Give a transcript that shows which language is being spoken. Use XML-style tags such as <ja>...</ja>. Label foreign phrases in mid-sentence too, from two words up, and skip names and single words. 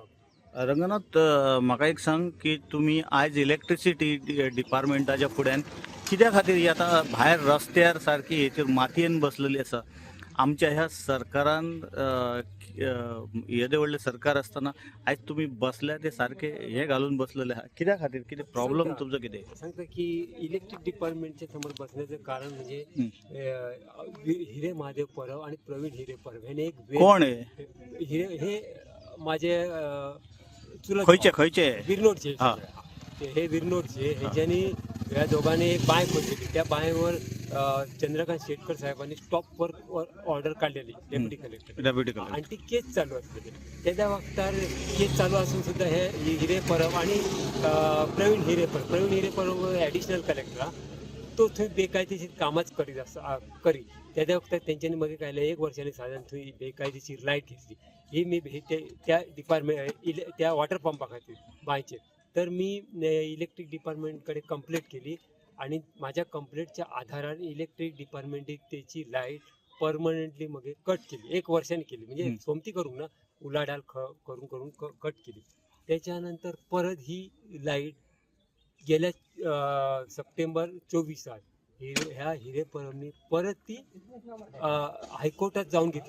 <kok>रंगनाथ, म्हाका एक सांग की तुम्ही आज</kok> <en>electricity department</en> <kok>फुड्यान कित्या खातीर ही आतां भायर रस्त्यार सारकी हेचेर मातयेन बसलेली आसा? आमच्या ह्या सरकारान येदे व्हडलें सरकार आसतना आयज तुम्ही बसल्या ते सारखे हे घालून बसलेले आहा, कित्या खातीर? कितें प्रॉब्लेम तुमचो कितें?</kok> <mr>सांगता की</mr> <en>electric department</en> <mr>समोर बसण्याचं कारण म्हणजे हिरे महादेव परब आणि प्रवीण हिरे परब हे एक कोण आहे? हिरे हे माझे चुलत</mr> <kok>खंयचे भाव. खंयचे? विरनोडचे हा.</kok> <mr>हे विरनोडचे ह्याच्यानी या दोघांनी एक बाय खोदलेली. त्या बायवर चंद्रकांत शेटकर साहेबांनी</mr> <en>stop order</en> <mr>काढलेली</mr> <en>deputy collector deputy collector.</en> <mr>आणि ती केस चालू असलेली. त्याच्या वक्तार केस चालू असून सुद्धा हे हिरे परब आणि प्रवीण हिरे परब</mr> <en>additional collector</en> <mr>तो थंय बेकायदेशीर कामच करीत करी.</mr> <kok>त्या वक्तार तेंच्यांनी मागीर काय 1 वर्सांनी साधारण थंय बेकायदेशीर लायट घेतली. ही मी त्या डिपार्टमेंट त्या</kok> <en>water pump</en> <kok>खातीर बांयचेर.</kok> <mr>तर मी</mr> <en>electric department</en> <mr>कंप्लेंट केली आणि माझ्या कंप्लेंटच्या आधाराने</mr> <en>electric department</en> <mr>त्याची</mr> <en>light permanently</en> <mr>मग कट केली. 1 वर्षाने केली, म्हणजे सोमती करून ना उलाढाल करून कट केली. त्याच्यानंतर परत ही लाईट गेल्या सप्टेंबर 24 ह्या हिरे परबनी परत ती हायकोर्टात जाऊन घेतली.</mr>